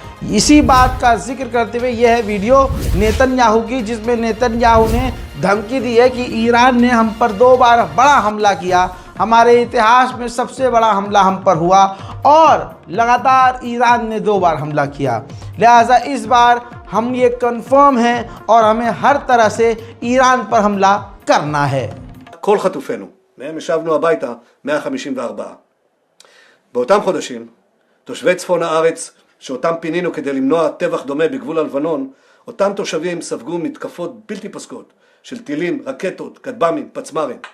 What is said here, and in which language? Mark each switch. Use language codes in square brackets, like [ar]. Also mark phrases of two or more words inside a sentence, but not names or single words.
[hi] इसी बात का जिक्र करते हुए यह है वीडियो नेतन्याहू की, जिसमें नेतन्याहू ने धमकी दी है कि ईरान ने हम पर 2 बार बड़ा हमला किया, हमारे इतिहास में सबसे बड़ा हमला हम पर हुआ और लगातार ईरान ने 2 बार हमला किया। लिहाजा इस बार हम ये कंफर्म हैं और हमें हर तरह से ईरान पर हमला करना है। [he] כל חטופינו, מהם השבנו הביתה 154. באותם חודשים, תושבי צפון הארץ שאותם פינינו כדי למנוע טבח דומה בגבול הלבנון, אותם תושבים ספגו מתקפות בלתי פסקות של טילים, רקטות, כטב"מים, פצמ"רים.